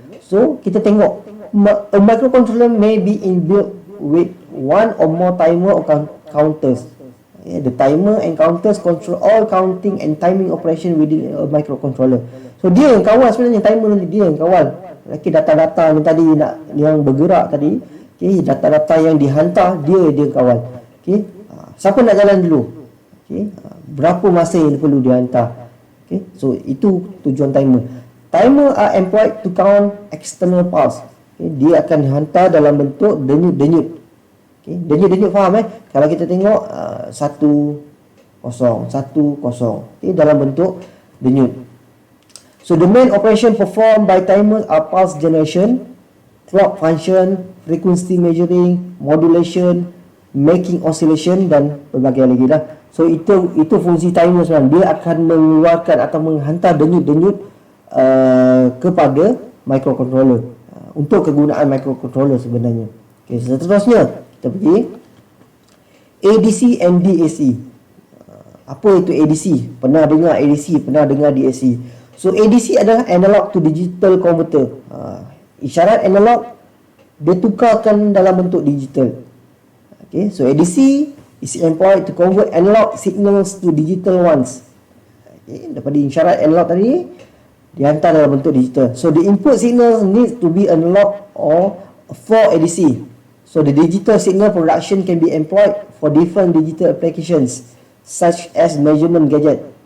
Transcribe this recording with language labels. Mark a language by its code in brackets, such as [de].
[ms] So kita tengok, [en] a microcontroller may be inbuilt with one or more timer or counters. The timer and counters control all counting and timing operation within a microcontroller. [ms] So dia yang kawal sebenarnya, timer ni dia yang kawal. Okay, data-data yang tadi yang bergerak tadi, okay, data-data yang dihantar dia kawal. Okay, siapa nak jalan dulu? Okay, berapa masa yang perlu dihantar? Okay, so itu tujuan timer. [en] Timer are employed to count external pulse. [ms] Okay, dia akan dihantar dalam bentuk denyut-denyut. Okay, denyut faham Kalau kita tengok 1-0, 1-0, okay, dalam bentuk denyut. [en] So the main operation performed by timers are pulse generation, clock function, frequency measuring, modulation, making oscillation [ms] dan berbagai lagi dah. So itu fungsi timer sebenarnya. Dia akan mengeluarkan atau menghantar denyut-denyut kepada microcontroller untuk kegunaan microcontroller sebenarnya. Okay, seterusnya kita pergi ADC and DAC. Apa itu ADC? Pernah dengar ADC, pernah dengar DAC. So ADC adalah analog to digital converter. Isyarat analog dia tukarkan dalam bentuk digital. [en] Okay, so ADC is employed to convert analog signals to digital ones. [ms] Okay, daripada isyarat analog tadi dihantar dalam bentuk digital. [en] So the input signal needs to be analog or for ADC. So the digital signal production can be employed for different digital applications such as measurement gadget.